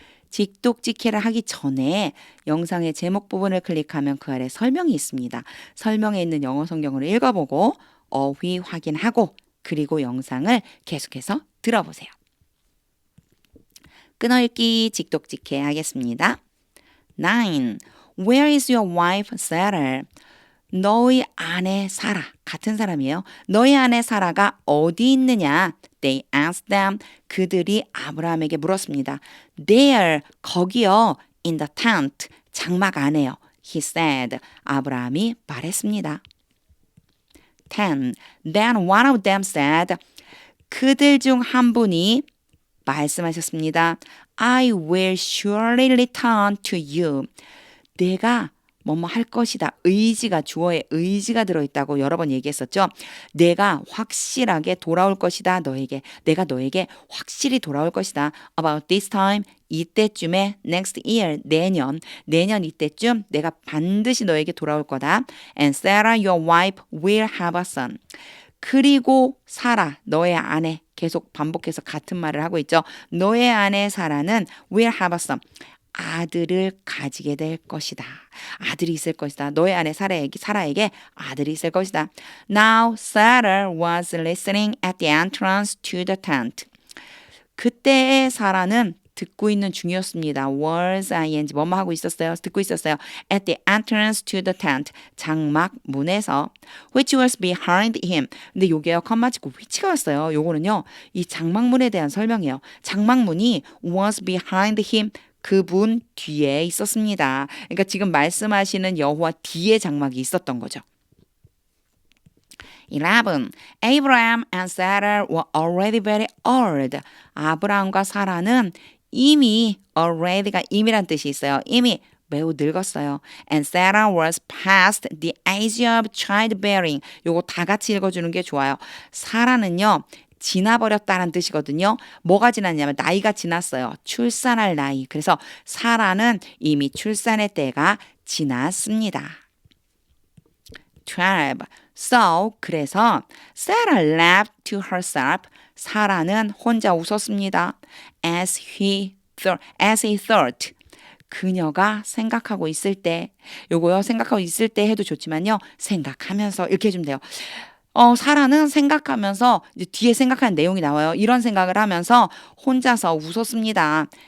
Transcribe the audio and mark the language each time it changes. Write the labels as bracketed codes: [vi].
[ko] 직독직해를 하기 전에 영상의 제목 부분을 클릭하면 그 아래 설명이 있습니다. 설명에 있는 영어 성경을 읽어보고 어휘 확인하고 그리고 영상을 계속해서 들어보세요. 끊어읽기 직독직해 하겠습니다. 9. [en] Where is your wife Sarah? [ko] 너의 아내 사라, 같은 사람이에요. 너의 아내 사라가 어디 있느냐? [en] They asked them. [ko] 그들이 아브라함에게 물었습니다. [en] There, [ko] 거기요. [en] In the tent, [ko] 장막 안에요. [en] He said. [ko] 아브라함이 말했습니다. [en] 10. Then one of them said. [ko] 그들 중 한 분이 말씀하셨습니다. [en] I will surely return to you. [ko] 내가 뭐뭐 할 것이다. 의지가 주어에 의지가 들어있다고 여러 번 얘기했었죠. 내가 확실하게 돌아올 것이다. 너에게. 내가 너에게 확실히 돌아올 것이다. [en] About this time. [ko] 이때쯤에 [en] next year. [ko] 내년 이때쯤 내가 반드시 너에게 돌아올 거다. [en] And Sarah your wife will have a son. [ko] 그리고 사라, 너의 아내, 계속 반복해서 같은 말을 하고 있죠. 너의 아내 사라는 [en] will have a son. [ko] 아들을 가지게 될 것이다. 아들이 있을 것이다. 너의 아내 사라에게 아들이 있을 것이다. [en] Now Sarah was listening at the entrance to the tent. [ko] 그때의 사라는 듣고 있는 중이었습니다. [en] was ing [ko] 뭐뭐 하고 있었어요. 듣고 있었어요. [en] At the entrance to the tent. [ko] 장막 문에서 [en] which was behind him. [ko] 근데 요게요. 컴마 찍고 which가 왔어요. 요거는요. 이 장막문에 대한 설명이에요. 장막문이 [en] was behind him. [ko] 그분 뒤에 있었습니다. 그러니까 지금 말씀하시는 여호와 뒤에 장막이 있었던 거죠. 11. [en] Abraham and Sarah were already very old. [ko] 아브라함과 사라는 이미 already가 이미란 뜻이 있어요. 이미 매우 늙었어요. [en] And Sarah was past the age of childbearing. [ko] 요거 다 같이 읽어주는 게 좋아요. 사라는요. 지나버렸다는 뜻이거든요. 뭐가 지났냐면 나이가 지났어요. 출산할 나이. 그래서 사라는 이미 출산의 때가 지났습니다. 12. [en] So, [ko] 그래서 [en] Sarah laughed to herself. [ko] 사라는 혼자 웃었습니다. [en] As he thought. [ko] 그녀가 생각하고 있을 때, 요거요, 생각하고 있을 때 해도 좋지만요, 생각하면서 이렇게 해주면 돼요. 사라는 생각하면서 이제 뒤에 생각하는 내용이 나와요. 이런 생각을 하면서 혼자서 웃었습니다.